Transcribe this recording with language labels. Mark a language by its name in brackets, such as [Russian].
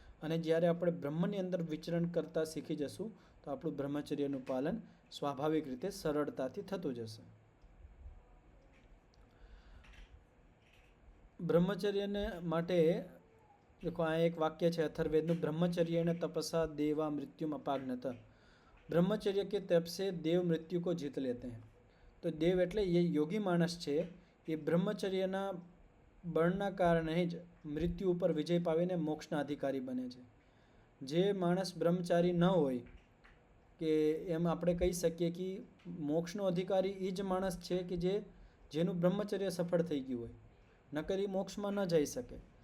[Gujarati] અને જ્યારે આપણે બ્રહ્મની અંદર વિચરણ કરતાં શીખી જશું તો આપણું બ્રહ્મચર્યનું પાલન સ્વાભાવિક રીતે સરળતાથી થતું જશે. બ્રહ્મચર્યને માટે દેખો આ એક વાક્ય છે અથર્વવેદનું, [Sanskrit] બ્રહ્મચર્યેણ તપસા દેવા મૃત્યુમ અપાગ્નત. [Hindi] બ્રહ્મચર્ય के तप से देव मृत्यु को जीत लेते हैं. [Gujarati] તો દેવ એટલે એ યોગી માણસ છે, એ બ્રહ્મચર્યના બળના કારણે જ મૃત્યુ ઉપર વિજય પાવીને મોક્ષના અધિકારી બને છે. જે માણસ બ્રહ્મચારી ન હોય, કે એમ આપણે કહી શકીએ કે મોક્ષનો અધિકારી એ જ માણસ છે કે જેનું બ્રહ્મચર્ય સફળ થઈ ગયું હોય, નકર એ મોક્ષમાં ન જઈ શકે.